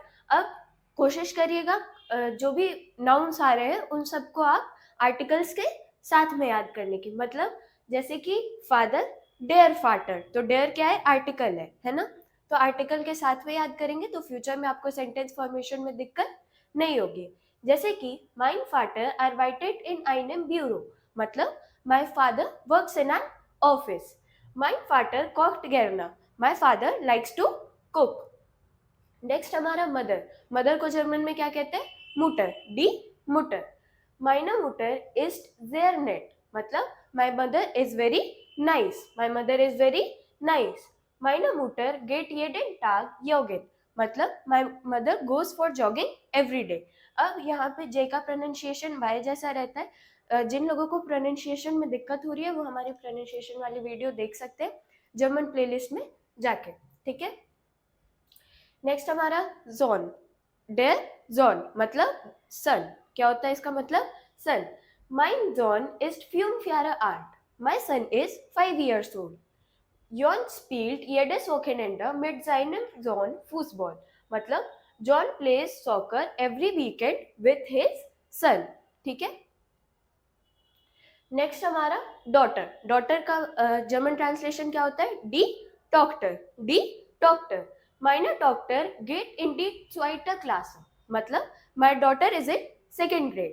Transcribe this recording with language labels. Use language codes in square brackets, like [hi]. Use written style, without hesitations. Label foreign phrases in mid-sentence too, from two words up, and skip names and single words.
[hi] अब कोशिश करिएगा जो भी नाउन्स आ रहे हैं उन सबको आप आर्टिकल्स के साथ में याद करने की। मतलब जैसे कि फादर [de] der Vater, [hi] तो डेयर क्या है? आर्टिकल है ना? तो आर्टिकल के साथ में याद करेंगे तो फ्यूचर में आपको [en] sentence formation [hi] में दिक्कत नहीं होगी। [de] जैसे कि mein Vater arbeitet in einem Büro, [hi] मतलब [en] my father works in an office. [de] mein Vater kocht gerne, [en] my father likes to cook. [hi] नेक्स्ट हमारा मदर। मदर को जर्मन में क्या कहते हैं? [de] Mutter, die Mutter. Meine Mutter ist sehr nett, [en] मतलब my mother is very nice, my mother is very nice. [de] Meine Mutter geht jeden Tag joggen, [en] मतलब my mother goes for jogging every day. [hi] अब यहाँ पे जे का प्रोनाउंसिएशन वाई जैसा रहता है। जिन लोगों को प्रोनाउंसिएशन में दिक्कत हो रही है वो हमारी प्रोनाउंसिएशन वाली वीडियो देख सकते हैं [en] German playlist [hi] में जाके, ठीक है। नेक्स्ट हमारा जोन, [de] der Sohn [hi] मतलब सन। क्या होता है इसका मतलब? सन। [de] mein Sohn ist 5 Jahre alt, [en] my son is 5 years old. [de] जॉन spielt jedes Wochenende mit seinem Sohn Fußball, [en] मतलब John plays soccer every weekend with his son, [hi] ठीक है। नेक्स्ट हमारा डॉटर। डॉटर का [en] German translation [hi] क्या होता है? [de] die Doktor, die Doktor. Meiner Doktor geht in die zweite Klasse, मतलब [en] my daughter is in second grade.